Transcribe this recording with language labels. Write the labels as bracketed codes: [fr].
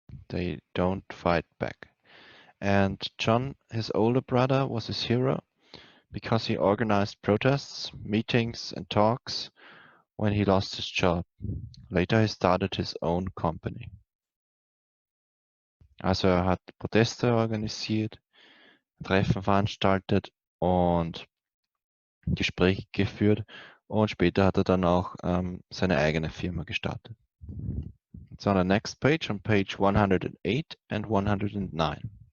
[en] They don't fight back. And John, his older brother, was his hero because he organized protests, meetings and talks when he lost his job. Later he started his own company. [de] Also er hat Proteste organisiert, Treffen veranstaltet und Gespräche geführt und später hat er dann auch seine eigene Firma gestartet. [en] It's on the next page, on page 108 and 109.